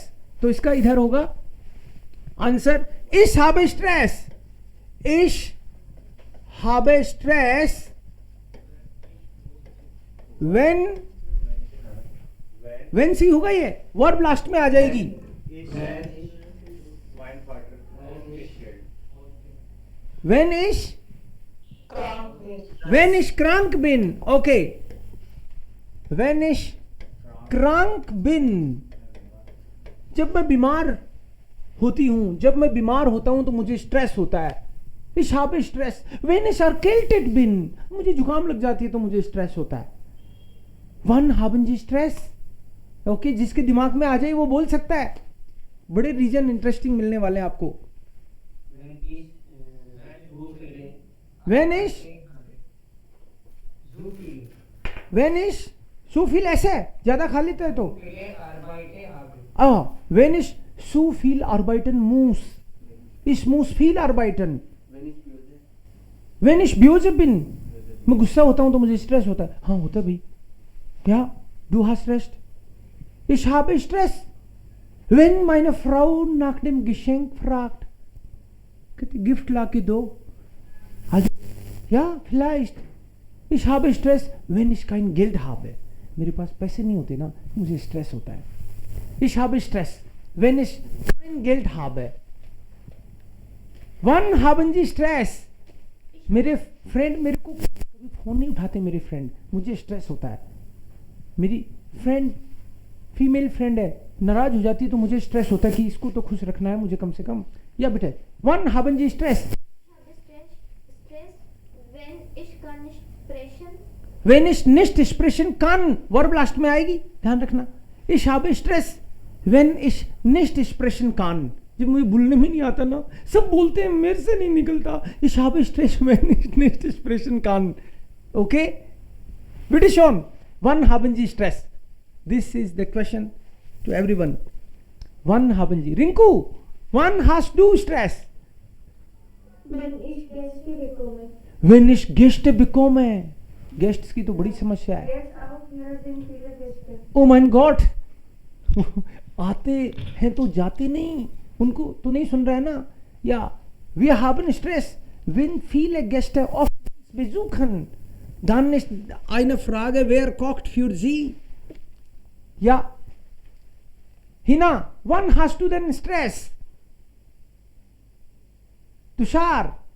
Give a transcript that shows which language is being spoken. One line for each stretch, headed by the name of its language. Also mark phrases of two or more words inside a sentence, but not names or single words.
Hindi: तो इसका इधर होगा आंसर
German: Ich habe Stress, Ich habe Stress wenn Sie
Hindi: होगा, ये वर्ब लास्ट में आ जाएगी.
German: When ich krank bin, okay. When ich krank bin,
Hindi: जब मैं बीमार होती हूं, जब मैं बीमार होता हूं तो मुझे स्ट्रेस होता है.
German: Ich habe Stress. Wenn ich erkältet bin,
Hindi: मुझे जुकाम लग जाती है तो मुझे स्ट्रेस होता है.
German: Wann haben Sie Stress?
Hindi: ओके, जिसके दिमाग में आ जाए वो बोल सकता है. बड़े रीजन इंटरेस्टिंग मिलने वाले हैं आपको.
German: Wenn ich zu viel esse,
Hindi: ज्यादा खा लेता है तो.
German: Wenn ich zu viel arbeiten muss, ich muss viel arbeiten. Wenn ich böse bin,
Hindi: मैं गुस्सा होता हूं तो मुझे स्ट्रेस होता है. हाँ होता है भाई.
German: क्या du hast recht. Ich habe Stress, wenn meine Frau nach dem Geschenk fragt.
Hindi: Gift ला के दो.
German: Ja, vielleicht. Ich habe Stress, wenn ich kein Geld habe.
Hindi: मेरे पास पैसे नहीं होते ना, मुझे स्ट्रेस होता है.
German: Ich habe Stress, wenn ich kein Geld habe. Wann haben Sie Stress?
Hindi: मेरे फ्रेंड मेरे को कभी फोन नहीं उठाते. मेरे फ्रेंड, मुझे स्ट्रेस होता है. मेरी फ्रेंड
English: female friend
Hindi: है, नाराज हो जाती है तो मुझे स्ट्रेस होता है कि इसको तो खुश रखना है मुझे कम से कम.
German: Ja bitte, wann haben Sie Stress, wenn ich nicht sprechen kann,
Hindi: वर्ब लास्ट में आएगी, ध्यान रखना.
German: Ich habe Stress, wenn ich nicht sprechen kann.
Hindi: जब मुझे बोलने में नहीं आता ना, सब बोलते हैं मेरे से नहीं निकलता.
German: Ich habe Stress, wenn ich nicht sprechen kann. Okay? Bitte schon, wann haben Sie Stress?
English: This is the question to everyone.
German: Wann haben Sie? Rinku, wann hast du Stress? Wenn ich Gäste bekomme. Wenn ich Gäste bekomme.
Hindi: गेस्ट्स की तो बड़ी समस्या है.
English: oh my god,
Hindi: आते हैं तो जाते नहीं, उनको तो नहीं सुन रहा है ना.
German: Ja, wie haben Stress, wenn viele Gäste oft besuchen, dann ist eine Frage, wer kocht für Sie? Ja. Hina, wann hast du denn Stress? Tushar,